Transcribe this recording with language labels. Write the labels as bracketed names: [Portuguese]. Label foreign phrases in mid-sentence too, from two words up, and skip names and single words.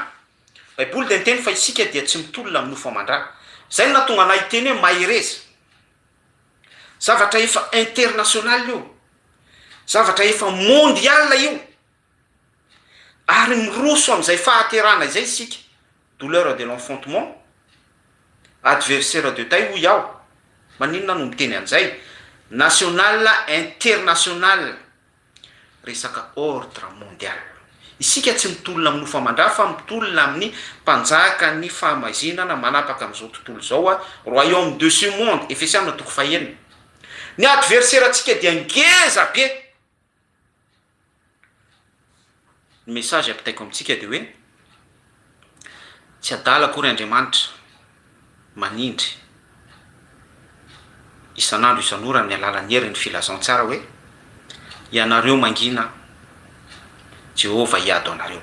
[Malagasy] Baiboly dia miteny fa isika dia tsy mitolona amin'ny nofo aman-drà. Zay nahatonga anahy hiteny hoe mahireza. Zavatra efa international io, zavatra efa mondial io, ary miroso amin'izay fahaterana izay isika. [French] Douleur de l'enfantement, adversaire de taille hoy aho. [Malagasy] Maninona no miteny an'izay? [French] National, international, [Malagasy] resaka [French] ordre mondial. [Malagasy] Isika tsy mitolona amin'ny nofo aman-drà fa mitolona amin'ny mpanjaka ny fahamazinana manapaka amin'izao tontolo zao, [French] royaume de ce monde, [Malagasy] Efesiana 4:1. Ny adversaire atsika dia ngeza be. Ny message apitaiko amintsika dia hoe tsy adala akory Andriamanitra manindry isan'andro isan'ora amin'ny alalan'ny herin'ny filazantsara hoe ianareo mangina Jehova hiado anareo.